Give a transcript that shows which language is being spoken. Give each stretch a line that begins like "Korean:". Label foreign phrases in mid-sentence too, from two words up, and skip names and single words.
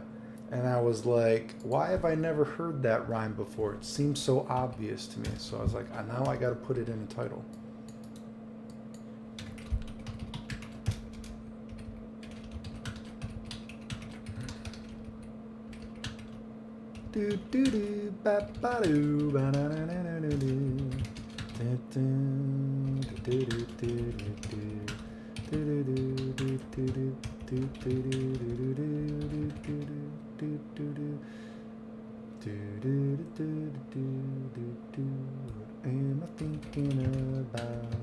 English: And I was like, why have I never heard that rhyme before? It seems so obvious to me. So I was like, now I gotta put it in a title. Do do do ba ba do ba na na na na do do do do do am I thinking about?